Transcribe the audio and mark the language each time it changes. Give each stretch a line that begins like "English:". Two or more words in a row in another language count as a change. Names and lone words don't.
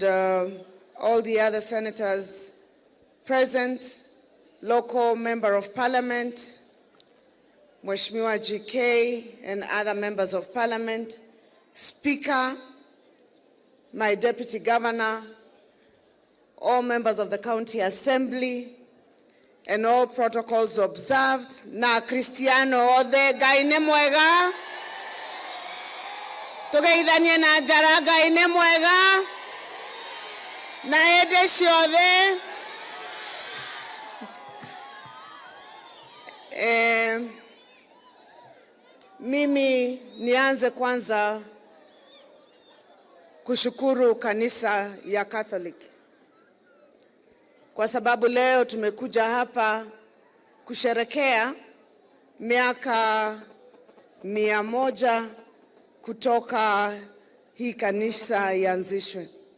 English: all the other senators present, local member of parliament, Mheshimiwa GK, and other members of parliament, Speaker, my Deputy Governor, all members of the County Assembly, and all protocols observed.
Kikuyu: Na Cristiano othe gaine mwega. Tugeithanie na njara gaine mwega. Na ende ciothe.
Swahili: Mimi nianze kwanza kushukuru kanisa ya Catholic. Kwa sababu leo tumekuja hapa kusherekea miaka 100 kutoka hii kanisa ianzishwe.